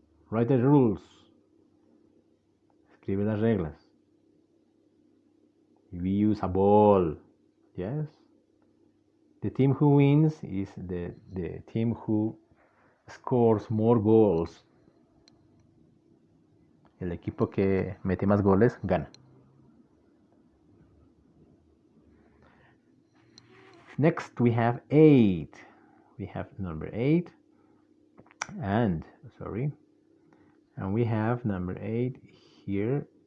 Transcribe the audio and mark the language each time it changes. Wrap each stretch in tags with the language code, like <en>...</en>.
<en>Write the rules.</en> <es>Escribe las reglas.</es> <en>We use a ball. Yes. The team who wins is the team who scores more goals.</en> <es>El equipo que mete más goles gana.</es> <en>Next we have 8. We have number 8. And sorry, and we have number 8 here.</en>